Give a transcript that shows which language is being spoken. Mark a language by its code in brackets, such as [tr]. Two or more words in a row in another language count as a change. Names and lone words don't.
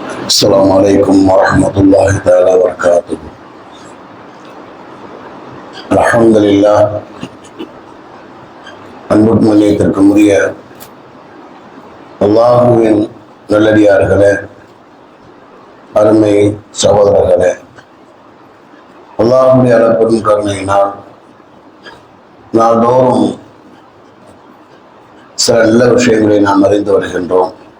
[ar] السلام عليكم ورحمة الله تعالى وبركاته. الحمد لله. [ta] அன்புக்கு மன்னியத்திற்குரிய அல்லாஹுவின் நல்லடியார்களே, அருமை சகோதரர்களே, அல்லாஹுடைய அளப்பெரும் கருணையினால் நாள்தோறும் சில நல்ல விஷயங்களை நாம் அறிந்து வருகின்றோம்.